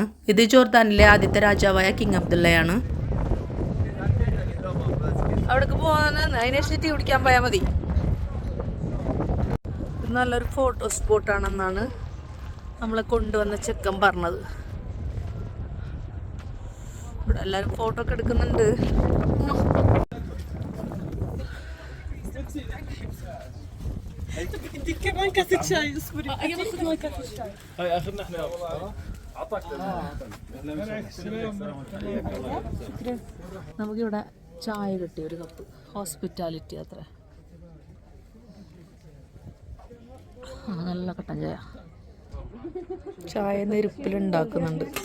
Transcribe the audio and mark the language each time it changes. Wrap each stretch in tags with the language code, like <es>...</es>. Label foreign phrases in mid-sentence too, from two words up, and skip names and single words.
<ml>ഇത് ജോർദാനിലെ ആദ്യത്തെ രാജാവായ കിങ് അബ്ദുള്ളയാണ്. അവിടേക്ക് പോകാൻ അതിനനുസരിച്ച് ടീ കുടിക്കാൻ പോയാൽ മതി. നല്ലൊരു ഫോട്ടോ സ്പോട്ടാണെന്നാണ് നമ്മളെ കൊണ്ടുവന്ന ചെക്കൻ പറഞ്ഞത്. ഇവിടെ എല്ലാവരും ഫോട്ടോ ഒക്കെ എടുക്കുന്നുണ്ട്.</ml> <ar>كمان كاسة شاي اصبري. باخذ معي كاسة شاي. هاي اخذنا احنا.</ar> <ml>നമുക്കിവിടെ ചായ കിട്ടി, ഒരു കപ്പ്. ഹോസ്പിറ്റാലിറ്റി അത്ര. നല്ല കട്ടൻ ചായ. ചായ നെരുപ്പിലുണ്ടാക്കുന്നുണ്ട്.</ml>